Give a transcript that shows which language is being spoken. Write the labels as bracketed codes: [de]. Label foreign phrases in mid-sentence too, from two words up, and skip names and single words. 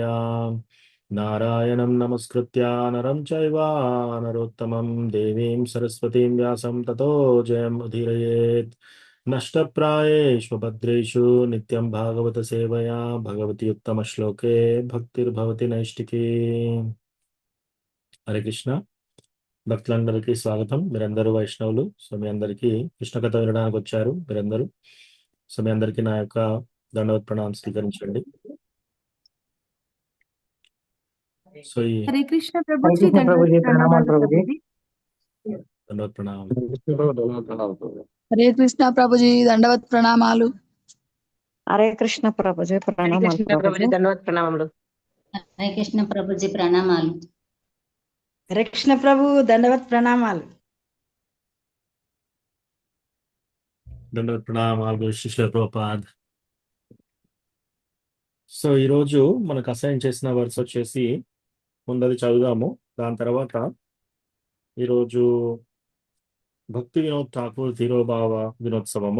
[sa] नारायणं नमस्कृत्य नरं चैव नरोत्तमं देवीं सरस्वतीं व्यासं ततो जयमुदीरयेत्। नष्टप्रायेषु भद्रेषु नित्यं भागवत सेवया भगवती उत्तमश्लोके भक्तिर्भवति नैष्टिकी। [te] हरे कृष्ण। భక్తులందరికీ స్వాగతం. మీరందరూ వైష్ణవులు. సో మీ అందరికీ కృష్ణ కథ వినడానికి వచ్చారు మీరందరూ. సో మీ అందరికీ నా యొక్క దండవత్ ప్రణామం స్వీకరించండి. సో ఈ [hi] हरे कृष्ण प्रभु हरे जी कृष्ण प्रभु दंडवत जी प्रणाम प्रणामालु प्रभु प्रभु जी। जी। [te] దండవత్ ప్రణామం. [hi] हरे कृष्ण प्रभु धन्यवाद प्रणाम प्रभु जी। हरे कृष्णा प्रभु जी दंडवत प्रणामालु। हरे कृष्ण प्रभु जी हरे प्रणाम कृष्ण प्रभु प्रभु जी जी। धन्यवाद प्रणामములు। हरे कृष्ण प्रभु जी प्रणामालु। हरे कृष्ण प्रभु दंडवत प्रणामालु। [te] దండవత్ ప్రణామాలు శిష్ల ప్రభుపాద్. సో ఈరోజు మనకు అసైన్ చేసిన వర్స్ వచ్చేసి ముందది చదువుదాము. దాని తర్వాత ఈరోజు భక్తి వినోద్ ఠాకూర్ ధీరోభావ దినోత్సవము.